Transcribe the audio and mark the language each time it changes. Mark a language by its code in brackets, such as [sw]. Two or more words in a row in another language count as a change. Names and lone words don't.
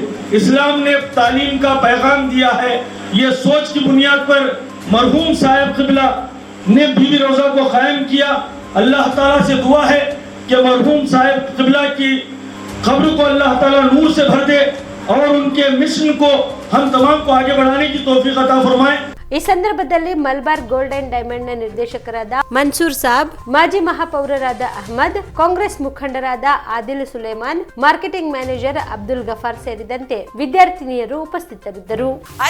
[ur] اسلام نے تعلیم کا پیغام دیا ہے۔ یہ سوچ کی بنیاد پر مرحوم صاحب قبلہ نے بی بی روزہ کو قائم کیا. اللہ تعالیٰ سے دعا ہے کہ مرحوم صاحب قبلہ کی قبر کو اللہ تعالیٰ نور سے بھر دے اور ان کے مشن کو ہم تمام کو آگے بڑھانے کی توفیق عطا فرمائے. [kn] ಈ ಸಂದರ್ಭದಲ್ಲಿ ಮಲ್ಬಾರ್ ಗೋಲ್ಡ್ ಅಂಡ್ ಡೈಮಂಡ್ ನ ನಿರ್ದೇಶಕರಾದ ಮನ್ಸೂರ್ ಸಾಬ್, ಮಾಜಿ ಮಹಾಪೌರರಾದ ಅಹಮದ್, ಕಾಂಗ್ರೆಸ್ ಮುಖಂಡರಾದ ಆದಿಲ್ ಸುಲೇಮಾನ್, [en] marketing manager [kn] ಅಬ್ದುಲ್ ಗಫಾರ್ ಸೇರಿದಂತೆ ವಿದ್ಯಾರ್ಥಿನಿಯರು ಉಪಸ್ಥಿತರಿದ್ದರು.